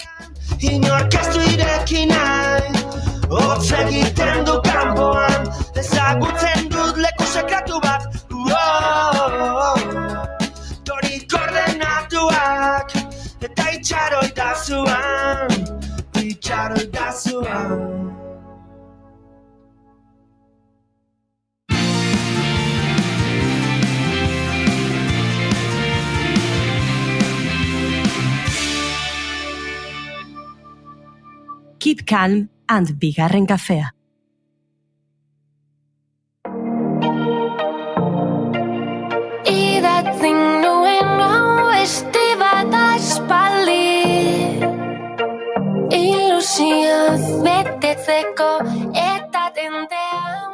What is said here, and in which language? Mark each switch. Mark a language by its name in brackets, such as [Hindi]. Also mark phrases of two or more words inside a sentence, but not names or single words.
[Basque] Inork ez du ireki nahi, hotz egiten du kanpoan, ezagutzen dut leku sekretu bat. Tori koordenatuak, eta itxaroi da zuan. [English] Keep calm and [Basque] bigarren kafea. Idatzen nuen beste bat aspaldi, ilusioz betetzeko eta tentean.